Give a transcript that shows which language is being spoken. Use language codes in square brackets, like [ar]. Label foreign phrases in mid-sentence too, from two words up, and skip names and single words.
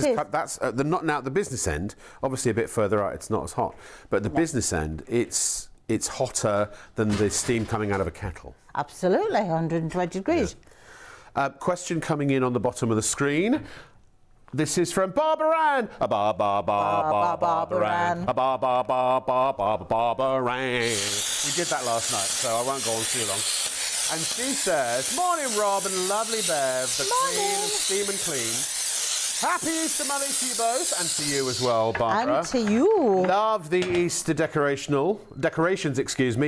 [en] it is. That's not now at the business end. Obviously, a bit further out, it's not as hot. But at the business end, it's hotter than the steam coming out of a kettle. Absolutely, 120 degrees. Question coming in on the bottom of the screen. This is from Barbara-Ann. Barbara-Ann. Barbara-Ann. We did that last night, so I won't go on too long. And she says, morning, Rob and lovely Bev, the Queen of Steam and Clean. Happy Easter Monday to you both, and to you as well, Barbara. And to you. Love the Easter decorations, excuse me.